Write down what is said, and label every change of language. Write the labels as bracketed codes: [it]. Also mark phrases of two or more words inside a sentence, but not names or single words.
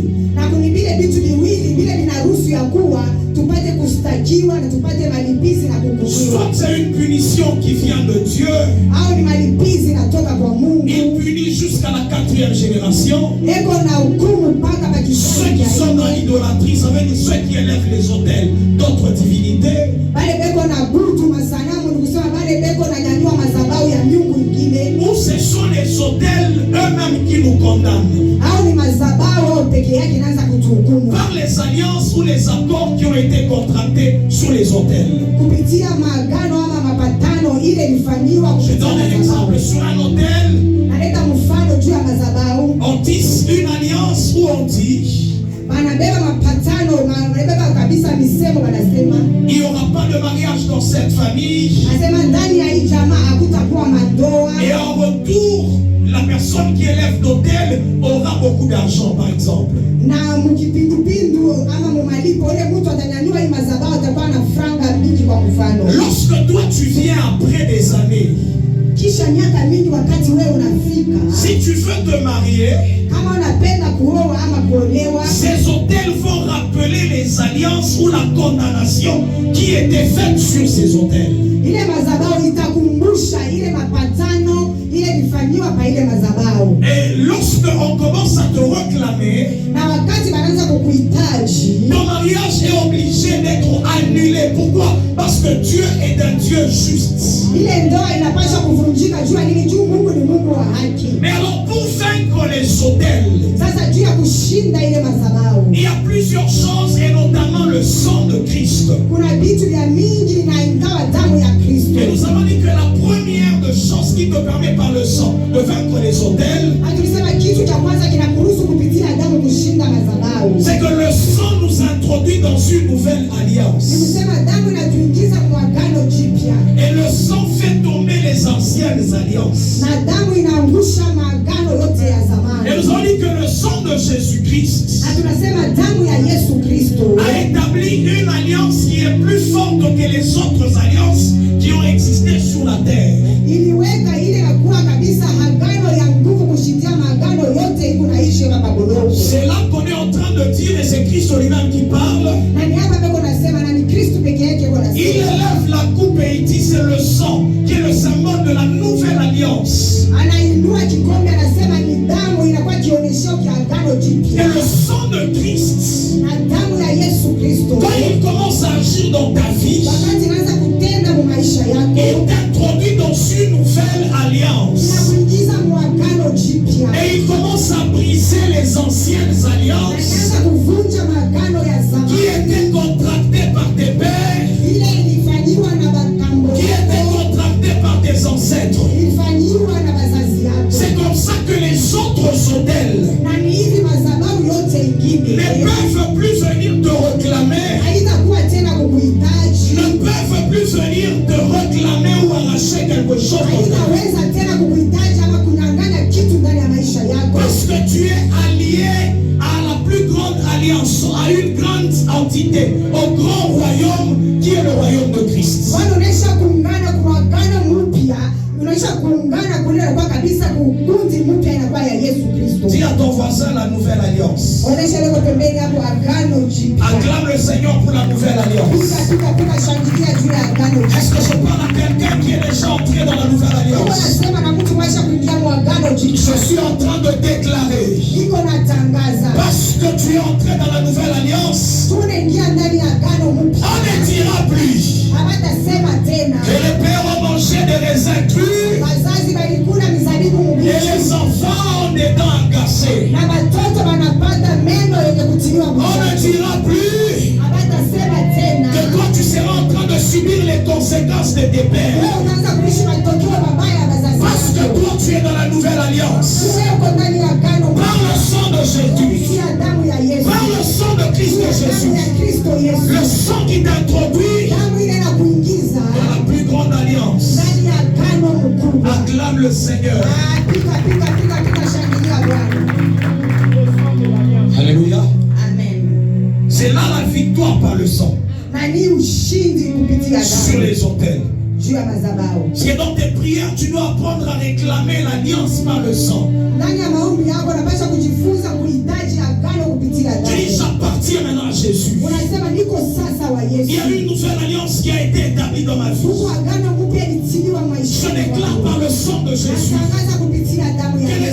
[sw] Na kuni vile vitu viwili vile vinaruhusu ya kuwa tupate kustakiwa na tupate malipizi na kuhukumiwa. [fr] Soit c'est une punition qui vient de Dieu, [sw] Au ni malipizi natoka kwa Mungu. [fr] il punit jusqu'à la 4e génération. [sw] Eko na hukumu mpaka [fr] Ceux [sw] bakisha. [fr] qui sont dans l'idolâtrie, ça veut dire ceux qui élèvent les autels d'autres divinités. [sw] Bale beko na butu masanamu ni kusema bale beko na nyanyua madhabahu ya miungu ingine. [fr] Ou ce sont les autels eux-mêmes qui nous condamnent. [sw] Au ni madhabahu peke yake inaanza kutuhukumu. [fr] Par les alliances ou les accords qui ont été contractés sur les autels. [sw] Kupitia maagano ama mapatano ile ilifanywa [fr] Je [sw] kupitia [fr] donne un [sw] madhabahu. [fr] exemple. Sur un autel, [sw] Naleta mfano juu ya madhabahu. [fr] on tisse une alliance où on dit [sw] Banabeba mapatano, banabeba kabisa misemo, banasema [fr] il n'y aura pas de mariage dans cette famille. [sw] nasema ndani ya hii jamaa hakutakuwa mandoa, [fr] Et en retour, la personne qui élève l'autel aura beaucoup d'argent, par exemple. [sw] na mkipindupindu ama mumalipo ule mtu atanyanyua hii madhabahu atakuwa na franga mingi. Kwa mfano, [fr] Lorsque toi tu viens après des années, [sw] kisha miaka mingi, wakati wewe unafika, [fr] si tu veux te marier, [sw] kama unapenda kuoa ama kuolewa, [fr] ces autels vont rappeler les alliances ou la condamnation qui était faite sur ces autels. [sw] ile madhabahu itakumbusha ile mapatano ile ilifanywa pa ile madhabahu. [fr] Et lorsque on commence à te réclamer, [sw] Na wakati wanaanza kukuhitaji, [fr] ton mariage est obligé d'être annulé. Pourquoi? Parce que Dieu est un Dieu juste. [sw] ile ndoa inapaswa kuvunjika. Jua nini? Juu Mungu ni Mungu wa haki. [fr] Mais alors pour vaincre les autels, [sw] Sasa juu ya kushinda ile madhabahu [fr] il y a plusieurs choses et notamment le sang de Christ. [sw] kuna vitu vya mingi na ingawa damu ya Kristo. [fr] Et nous avons dit que la première de choses qui te permet par le sang de vaincre les autels, [sw] Tulisema kitu cha kwanza kinakuruhusu kupitia damu kushinda madhabahu. [fr] c'est que le sang nous introduit dans une nouvelle [sw] Ni [fr] alliance. [sw] kusema damu inatuingiza kwa agano jipya, [fr] Et le sang fait tomber les anciennes alliances. [sw] na damu inaangusha maagano yote ya [fr] Et [sw] zamani. [fr] nous avons dit que le sang de Jésus-Christ [sw] Na tunasema damu ya Yesu Kristo [fr] a établi une alliance qui est plus forte que les autres alliances qui ont existé sur la terre. [sw] iliweka ile ya kuwa kabisa agano ya nguvu kushindia maagano yote iko naishi hapa Babuloni. [fr] C'est là qu'on est en train de dire, et c'est Christ lui-même qui parle, [sw] Na ni hapa peko nasema, na ni Kristo peke yake iko [fr] il [sw] nasema. [fr] élève la coupe et il dit c'est le sang qui est le symbole de la nouvelle alliance. [sw] Anainua kikombe, anasema ni damu inakuwa kionyesho kia agano [fr] Et [sw] jipya. [fr] le sang de Christ, [sw] Na damu ya Yesu Kristo [fr] quand il commence à agir dans ta vie, [sw] wakati inaanza kutenda mu maisha [fr] il [sw] yako, [fr] t'introduit dans une nouvelle alliance. [sw] inakuingiza mu agano jipya, [fr] Et il commence à briser les anciennes [sw] na [fr] alliances [sw] inaanza kuvunja maagano ya [fr] qui [sw] zamani [fr] étaient contractées par tes pères, [sw] ile ilifanyiwa na bakambo [fr] qui étaient [sw] yako, [fr] contractées par tes ancêtres. [sw] ilifanyiwa na bazazi yako. [fr] C'est comme ça que les autres autels [sw] Na ni hivi madhabahu yote ingine [fr] ne peuvent plus venir te réclamer, [sw] haitakuwa tena kukuhitaji, [fr] ne peuvent plus venir te réclamer ou arracher quelque chose dans ta vie. [sw] haitaweza tena kukuhitaji ama kunyang'anya kitu ndani ya maisha yako, [fr] Parce que tu es allié à la plus grande alliance, à une grande entité, au grand royaume qui est le royaume de Christ. [sw] kwani unaisha kuungana kwa agano mpya, unaisha kuungana kule kwa kabisa kukundi mpya inakuwa ya Yesu Kristo. [fr] Dis à ton voisin la nouvelle alliance. [sw] Onesha leo pembeni hapo agano jipya. [fr] Acclame le Seigneur pour la nouvelle alliance. [sw] Pika shangilia juu ya agano [fr] Est-ce que [sw] jipya. [fr] je parle à quelqu'un qui est déjà entré dans la nouvelle [sw] Mungu [fr] alliance? [sw] anasema na mtu maisha kuingia mu agano jipya. [fr] Je suis en train de déclarer, [sw] Iko natangaza. [fr] parce que tu es entré dans la nouvelle alliance, [sw] Tunaingia ndani ya agano mpya. [fr] on ne dira plus [sw] Hawatasema tena [fr] que les pères ont mangé des raisins crus [sw] wazazi walikula mizabibu [fr] et [sw] mbichi [fr] les enfants ont des dents agacées. [sw] na watoto wanapata meno yenye kutiliwa [fr] On ne [sw] mzazi. [fr] dira plus [sw] Hawatasema tena [fr] que toi tu seras en train de subir les conséquences de tes pères. [sw] wewe unaanza kuishi matokeo mabaya ya wazazi [fr] Parce que [sw] wako. [fr] toi tu es dans la nouvelle alliance. [sw] Wewe uko ndani ya agano [fr] Par le sang de Jésus, [sw] kupitia damu ya Yesu, [fr] par le Jésus. [sw] ya Kristo Yesu. [fr] Le sang qui t'introduit [sw] Damu ile inakuingiza [fr] dans la plus grande alliance. [sw] ndani ya agano mkuu. [fr] Acclame le Seigneur. [sw] Pika shangilia Bwana. [fr] Alléluia. [sw] Amen. [fr] C'est là la victoire par le sang. [sw] Na ni ushindi kupitia [fr] Sur [sw] damu [fr] les autels. [sw] juu ya madhabahu. [fr] C'est dans tes prières, tu dois apprendre à réclamer l'alliance par le sang. [sw] Ndani ya maombi yako unapaswa kujifunza kuhitaji agano kupitia [fr] Tu dis, [sw] damu. [fr] j'appartiens maintenant à Jésus. [sw] Unasema niko sasa wa [fr] Il y [sw] Yesu. [fr] a une nouvelle alliance qui a été établie dans ma vie. [sw] Huko agano mpya litiliwa [fr] Je [sw] maisha. [fr] déclare par le sang de Jésus [sw] Natangaza kupitia damu ya [fr] que les